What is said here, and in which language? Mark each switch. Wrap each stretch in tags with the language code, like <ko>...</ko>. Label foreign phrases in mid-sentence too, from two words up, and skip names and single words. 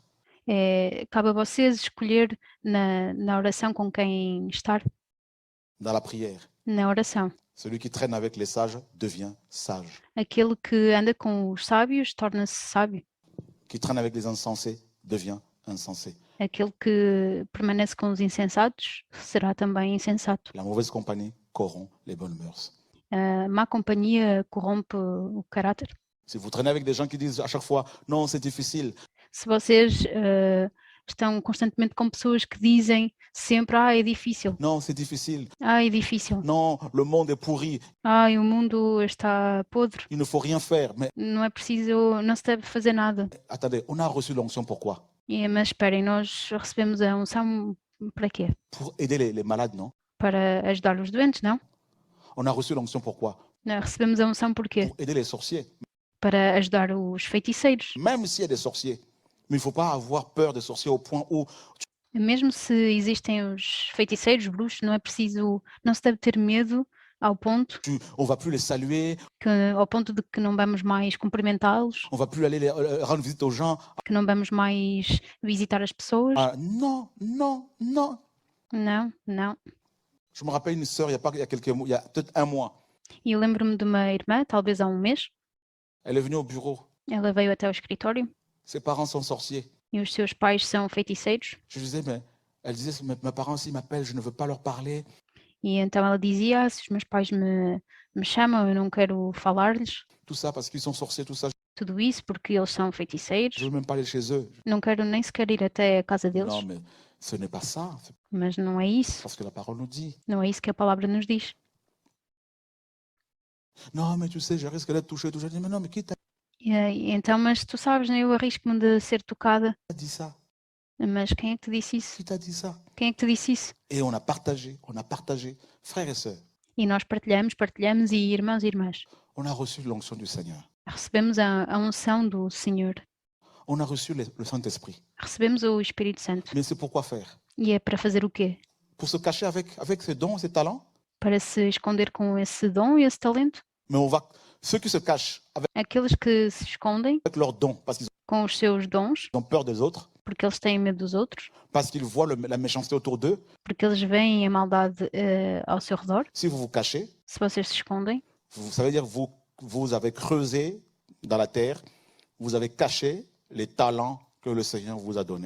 <pt>Cabe a vocês escolher na oração com quem estar.</pt> <fr>Dans la prière,</fr> <pt>Na oração.</pt> <fr>celui qui traîne avec les sages devient sage.</fr> <pt>Aquele que anda com os sábios torna-se sábio.</pt> <fr>Qui traîne avec les insensés devient insensé.</fr> <pt>Aquele que permanece com os insensatos será também insensato.</pt> <fr>La mauvaise compagnie corrompt les bonnes mœurs.</fr> <pt>A má companhia corrompe o caráter.</pt> <fr>Si vous traînez avec des gens qui disent à chaque fois non, c'est difficile,</fr> <pt>Se vocês estão constantemente com pessoas que dizem sempre, é difícil,</pt> <fr>non, c'est difficile,</fr> <pt>é difícil,</pt> <fr>non, le monde est pourri,</fr> <pt>o mundo está podre,</pt> <fr>il ne faut rien faire. Mais</fr> <pt>não é preciso, não se deve fazer nada.</pt> <fr>attendez, on a reçu l'onction pourquoi?</fr> <pt>Mas esperem, nós recebemos a unção para quê?</pt> <fr>Pour aider les malades, non?</fr> <pt>Para ajudar os doentes, não?</pt> <fr>On a reçu l'onction pourquoi?</fr> <pt>Recebemos a unção por quê?</pt> <fr>Pour aider les sorciers.</fr> <pt>Para ajudar os feiticeiros.</pt> <fr>Même s'il y a des sorciers, mais il ne faut pas avoir peur des sorciers au point où</fr> <pt>Mesmo se existem os feiticeiros, bruxos, não se deve ter medo ao ponto</pt> <fr>on va plus les saluer,</fr> <pt>ao ponto de que não vamos mais cumprimentá-los,</pt> <fr>on va plus aller rendre visite aux gens.</fr> <pt>que não vamos mais visitar as pessoas.</pt> <fr>Ah, non, non, non.</fr> <pt>Não, não.</pt> <fr>Je me rappelle une sœur, il y a quelques mois, il y a peut-être un mois,</fr> <pt>E eu lembro-me de uma irmã, talvez há um mês,</pt> <fr>elle est venue au bureau.</fr> <pt>ela veio até ao escritório</pt> <fr>Ses parents sont sorciers.</fr> <pt>e os seus pais são feiticeiros.</pt> <fr>Je disais, mais elle disait, mes parents s'ils m'appellent, je ne veux pas leur parler.</fr> <pt>E então ela dizia, se os meus pais me chamam, eu não quero falar-lhes.</pt> <fr>Tout ça parce qu'ils sont sorciers, tout ça.</fr> <pt>Tudo isso porque eles são</pt> <fr>Je</fr> <pt>feiticeiros.</pt> <fr>ne veux même pas aller chez eux.</fr> <pt>Não quero nem sequer ir até a casa deles.</pt> <fr>Non, mais ce n'est pas ça. C'est</fr> <pt>Mas não é isso.</pt> <fr>parce que la parole nous dit.</fr> <pt>Não é isso que a palavra nos diz.</pt> <fr>Non, mais tu sais, je risque d'être touché. Je dis, mais non, mais qui t'a</fr> <pt>E então, mas tu sabes, né, eu arrisco-me de ser tocada.</pt> <fr>dit ça?</fr> <pt>Mas quem é que te disse isso?</pt> <fr>Qui t'a dit ça?</fr> <pt>Quem é que te disse isso?</pt> <fr>Et on a partagé, frères et sœurs,</fr> <pt>E nós partilhamos, e irmãos e irmãs,</pt> <fr>on a reçu l'onction du Seigneur.</fr> <pt>recebemos a unção do Senhor,</pt> <fr>On a reçu le Saint-Esprit.</fr> <pt>recebemos o Espírito Santo.</pt> <fr>Mais c'est pourquoi faire?</fr> <pt>E é para fazer o quê?</pt> <fr>Pour se cacher avec ses dons, ses talents?</fr> <pt>Para se esconder com esse dom e esse talento?</pt> <fr>Mais ceux qui se cachent</fr> <pt>Aqueles que se escondem</pt> <fr>avec leurs dons, parce qu'ils</fr> <pt>com os seus dons,</pt> <fr>ont peur des autres,</fr> <pt>porque eles têm medo dos outros,</pt> <fr>parce qu'ils voient la méchanceté autour d'eux,</fr> <pt>porque eles veem a maldade ao seu redor.</pt> <fr>si vous vous cachez,</fr> <pt>Se vocês se escondem,</pt> <fr>ça veut dire que vous avez creusé dans la terre, vous avez caché les talents que le Seigneur vous a donnés.</fr>